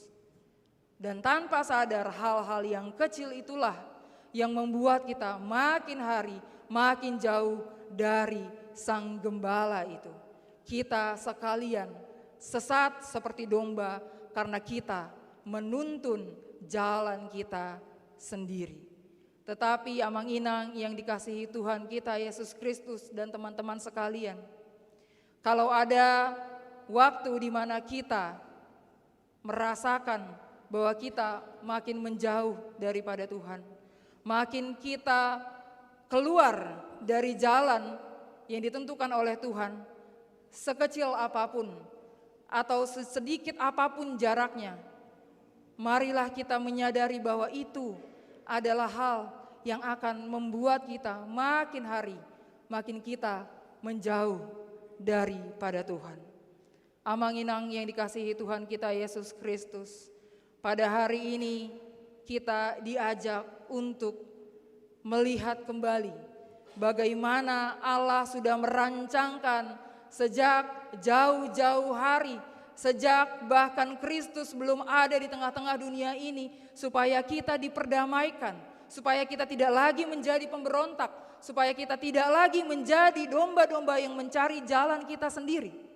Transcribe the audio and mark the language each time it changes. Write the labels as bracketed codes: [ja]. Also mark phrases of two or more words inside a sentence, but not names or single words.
[id] Dan tanpa sadar hal-hal yang kecil itulah yang membuat kita makin hari makin jauh dari Sang Gembala itu. Kita sekalian sesat seperti domba karena kita menuntun jalan kita sendiri. Tetapi [bbc] amang inang [id] yang dikasihi Tuhan kita Yesus Kristus dan teman-teman sekalian, kalau ada waktu di mana kita merasakan bahwa kita makin menjauh daripada Tuhan, makin kita keluar dari jalan yang ditentukan oleh Tuhan, sekecil apapun atau sedikit apapun jaraknya, marilah kita menyadari bahwa itu adalah hal yang akan membuat kita makin hari makin kita menjauh daripada Tuhan. [bbc] Amang-inang [id] yang dikasihi Tuhan kita Yesus Kristus, pada hari ini kita diajak untuk melihat kembali bagaimana Allah sudah merancangkan sejak jauh-jauh hari, sejak bahkan Kristus belum ada di tengah-tengah dunia ini, supaya kita diperdamaikan, supaya kita tidak lagi menjadi pemberontak, supaya kita tidak lagi menjadi domba-domba yang mencari jalan kita sendiri.